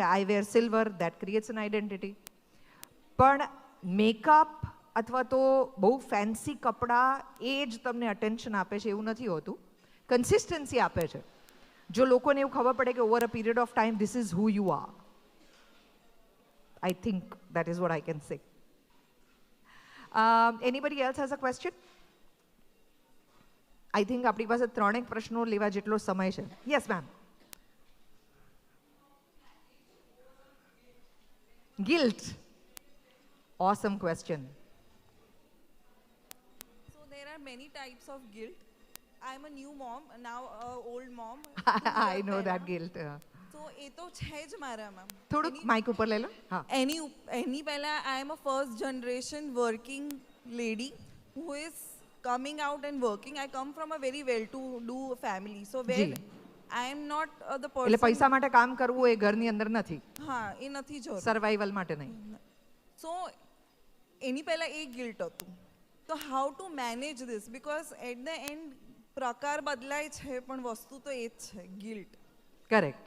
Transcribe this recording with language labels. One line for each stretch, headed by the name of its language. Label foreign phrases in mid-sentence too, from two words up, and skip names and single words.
English: I wear silver, that creates an identity.
Gujarati: પણ મેકઅપ અથવા તો બહુ ફેન્સી કપડાં એ જ તમને અટેન્શન આપે છે એવું નથી હોતું. કન્સિસ્ટન્સી આપે છે. જો લોકોને એવું ખબર પડે કે
English: over a period of time this is who you are. I think that is what I can say. Anybody else has a question? I think
Gujarati: આપણી પાસે 3 પ્રશ્નો લેવા જેટલો સમય છે.
English: Yes, ma'am. Guilt. Awesome question. So there are many types of guilt. I'm a new mom, now a old mom. I know that guilt.
Gujarati: So એ તો છે જ મારામાં. થોડુંક માઇક ઉપર લઈ લો. હા. એની પહેલા
English: I am a first generation working lady who is coming out and working. I come from a very well-to-do family. So where I am not the person.
Gujarati: એટલે પૈસા માટે કામ કરવું એ ઘરની અંદર નથી. હા, એ નથી જોતું. સર્વાઈવલ માટે નહીં. So એની પહેલાં એ ગિલ્ટ હતું. તો
English: how to manage this, because at the end
Gujarati: પ્રકાર બદલાય છે પણ વસ્તુ તો એ જ છે, ગિલ્ટ. કરેક્ટ.